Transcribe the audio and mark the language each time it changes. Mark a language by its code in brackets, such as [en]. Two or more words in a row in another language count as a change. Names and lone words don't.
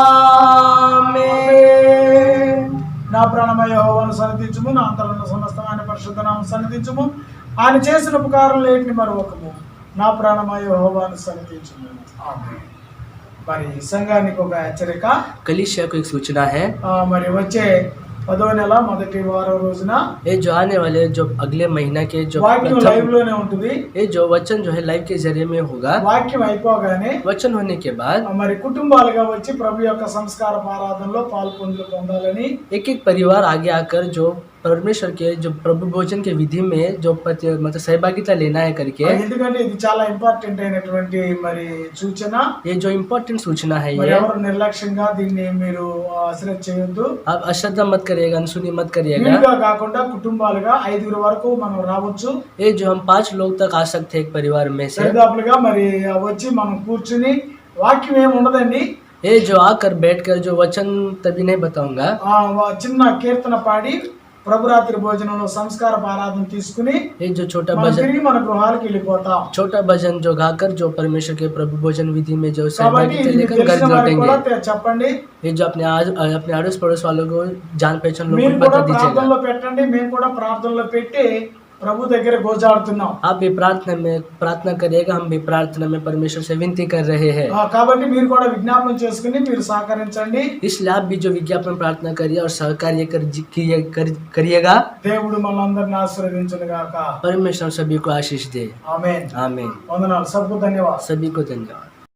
[te] నా ప్రాణమయ యెహోవాను సన్నిధించుము, నా అంతరంగ సమస్తమైన పరిశుద్ధ నామమును సన్నిధించుము. ఆయన చేసిన ఉపకారం లేటిని మరొకము. నా ప్రాణమయ యెహోవాను సన్నిధించుము. ఆమేన్. మరి సంఘానికి ఒక హెచ్చరిక. [hi] कलीसिया को एक सूचना है, [te] మరి వచ్చే 10వ నెల మొదటి వారం రోజున [hi] ये जो आने वाले जो अगले महीना के जो [te] వాక్యం లైవ్ లోనే ఉంటుంది. [hi] ये जो वचन जो है लाइव के जरिए में होगा, [te] వాక్యం అయిపోగానే [hi] वचन होने के बाद [te] మరి కుటుంబాలుగా వచ్చి ప్రభు యొక్క సంస్కార ఆరాధనలో పొందాలని [hi] एक एक परिवार आगे आकर जो परमेश्वर के जो प्रभु भोजन के विधि में जो मतलब सहभागिता लेना है करके, [te] ఎందుకంటే ఇది చాలా ఇంపార్టెంట్ అయినటువంటి మరి సూచన. [hi] ये जो इम्पोर्टेंट सूचना है [te] మరి [hi] ये [te] ఎవరు నిర్లక్ష్యంగా దీన్ని మీరు అశ్రద్ధ చేయొద్దు. [hi] आप अश्रद्धा मत करिएगा, अनसुनी मत करिएगा. [te] వీలుగా కాకుండా కుటుంబాలుగా 5 వరకు మనం రావచ్చు. [hi] ये जो हम 5 लोग तक आ सकते हैं एक परिवार में से, [te] దరిదాపులుగా మరి వచ్చి మనం కూర్చుని వాక్యం ఏమి ఉండదండి. [hi] ये जो आकर बैठकर जो वचन तभी नहीं बताऊंगा, [te] చిన్న కీర్తన పాడి ప్రభురాత్రి భోజనంలో సంస్కార ఆరాధన తీసుకుని [hi] ये जो छोटा [te] మనం [hi] भजन, [te] తిరిగి మన గృహాలకు వెళ్ళిపోతాం. [hi] छोटा भजन जो गाकर जो परमेश्वर के प्रभु भोजन विधि में जो [te] కాబట్టి [hi] सहभागिता [te] ఇది [hi] लेकर घर [te] తెలిసిన వారికి [hi] लौटेंगे. [te] కూడా చెప్పండి. [hi] ये जो अपने अड़ोस पड़ोस वालों को जान पहचान लोगों [te] మీరు [hi] को [te] కూడా [hi] बता दीजिएगा. [te] ప్రార్థనలో పెట్టండి. మేము కూడా ప్రార్థనలో పెట్టి ప్రభు దగ్గర గోజాడుతున్నాం. [hi] आप भी प्रार्थना करिएगा, हम भी प्रार्थना में परमेश्वर से विनती कर रहे हैं. [te] కాబట్టి మీరు కూడా విజ్ఞాపన చేసుకుని మీరు సహకరించండి. [hi] इसलिए आप भी जो विज्ञापन प्रार्थना करिए और सहकार्य करिएगा. [te] దేవుడు మనందరిని ఆశీర్వదించును గాక. [hi] परमेश्वर सभी को आशीष दे. [te] ఆమేన్. [hi] आमीन. వందనాలు. सबको धन्यवाद. सभी को धन्यवाद.